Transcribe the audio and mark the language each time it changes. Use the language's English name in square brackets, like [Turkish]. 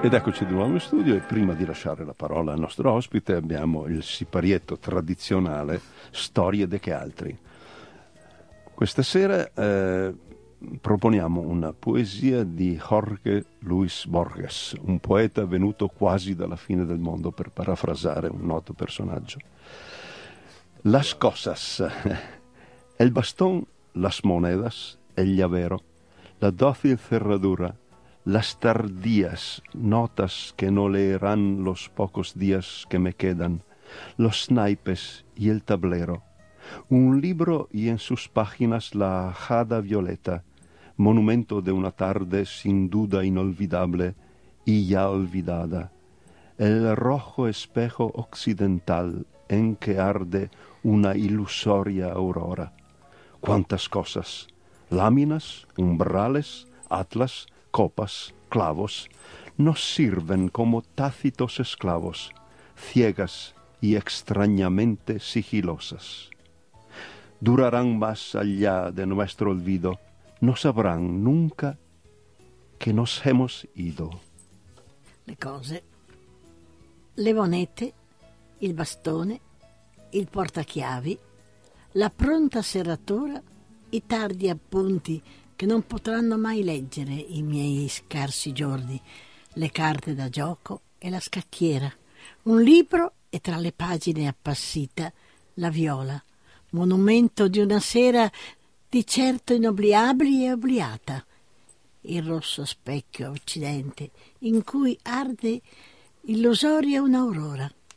[Italian] Ed eccoci di nuovo in studio, e prima di lasciare la parola al nostro ospite abbiamo il siparietto tradizionale Storie de che altri. Questa sera proponiamo una poesia di Jorge Luis Borges, un poeta venuto quasi dalla fine del mondo, per parafrasare un noto personaggio. [Spanish] Las cosas, el bastón, las monedas, el llavero, la dócil cerradura, las tardías notas que no leerán los pocos días que me quedan, los naipes y el tablero, un libro y en sus páginas la ajada violeta, monumento de una tarde sin duda inolvidable y ya olvidada, el rojo espejo occidental en que arde una ilusoria aurora. ¿Cuántas cosas? Láminas, umbrales, atlas, copas, clavos, nos sirven como tácitos esclavos, ciegas y extrañamente sigilosas. Durarán más allá de nuestro olvido, no sabrán nunca que nos hemos ido. [Italian] Le cose, le monete, il bastone, il portachiavi, la pronta serratura, i tardi appunti che non potranno mai leggere i miei scarsi giorni, le carte da gioco e la scacchiera, un libro e tra le pagine appassita la viola, monumento di una sera di certo inobliabile e obliata, il rosso specchio occidente in cui arde illusoria un'aurora.